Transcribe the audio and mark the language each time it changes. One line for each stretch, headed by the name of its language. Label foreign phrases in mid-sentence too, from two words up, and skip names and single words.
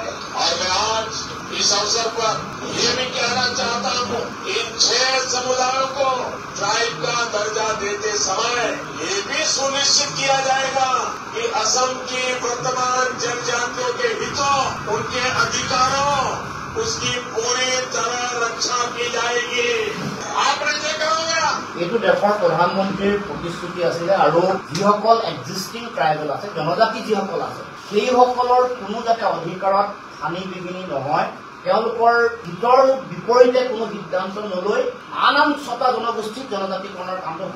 Hindi: और मैं आज इस अवसर पर ये भी कहना चाहता हूँ, इन 6 समुदायों को ट्राइब का दर्जा देते समय ये भी सुनिश्चित किया जाएगा कि असम की वर्तमान जनजातियों के हितों, उनके अधिकारों, उसकी पूरी तरह रक्षा की जाएगी। आपने देखा होगा
Assamese: এইটো দেশৰ প্ৰধানমন্ত্ৰীৰ প্ৰতিশ্ৰুতি আছিলে আৰু যিসকল
English: existing tribal
Assamese: আছে, জনজাতি যিসকল আছে, সেইসকলৰ কোনো যাতে অধিকাৰত হানি বিঘিনি নহয়, তেওঁলোকৰ হিতৰ বিপৰীতে কোনো সিদ্ধান্ত নলৈ আন 6টা জনগোষ্ঠীক জনজাতিকৰণৰ কামটো হওক।